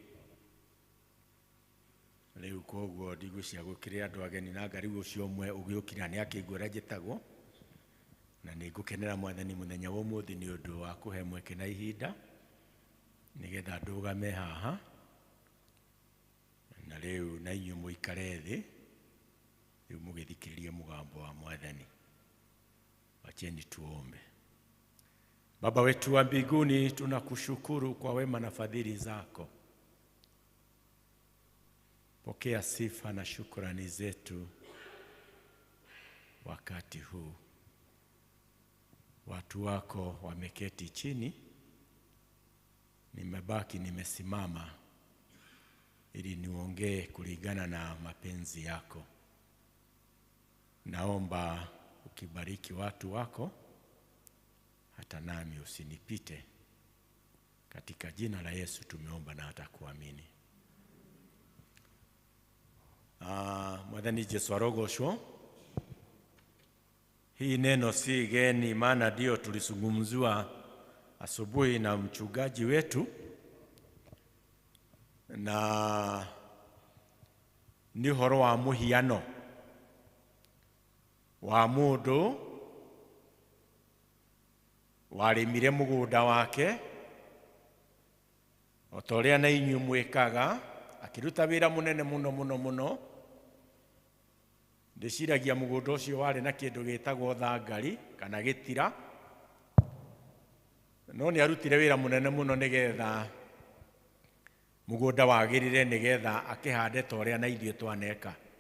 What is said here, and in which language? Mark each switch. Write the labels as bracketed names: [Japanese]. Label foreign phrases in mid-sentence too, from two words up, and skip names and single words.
[Kikuyu] Rĩu koguo ndigwĩciria gũkĩrĩ andũ ageni na Ngai ũcio ũmwe ũgĩũkira nĩ akĩigua ũrĩa njĩtagwo, na nĩ ngũkenera Mwathani mũthenya wa ũmũthĩ nĩ ũndũ wa kũhe mweke na ihinda nĩgetha ndũgame haha, na rĩu na inyuĩ mũikare thĩ rĩu mũgĩthikĩrĩrie mũgambo wa Mwathani. [Swahili] Wacheni tuombe. Baba wetu wa mbinguni, tunakushukuru kwa wema na fadhili zako. Pokea sifa na shukrani zetu wakati huu. watu wako wameketi chini, nimebaki nimesimama ili niongee kulingana na mapenzi yako. Naomba ukibariki watu wako, hata nami usinipite. Katika jina la Yesu tumeomba na hata kuamini. [Kikuyu] Mwathani Jesu arogocwo. [Swahili] Hii neno si geni, maana ndio tulisungumziwa asubuhi na mchungaji wetu, [Kikuyu] na ni horo wa muhiano wa mundu warimire mugunda wake otoria na inyu mwikaga, akiruta wira munene muno. Ndiciragia mugunda ucio wari na kindu gitagwo thangari kana gitira, no ni arutire wira munene muno nigetha mugunda wagirire, nigetha akihande toria na ithuĩ twaneka,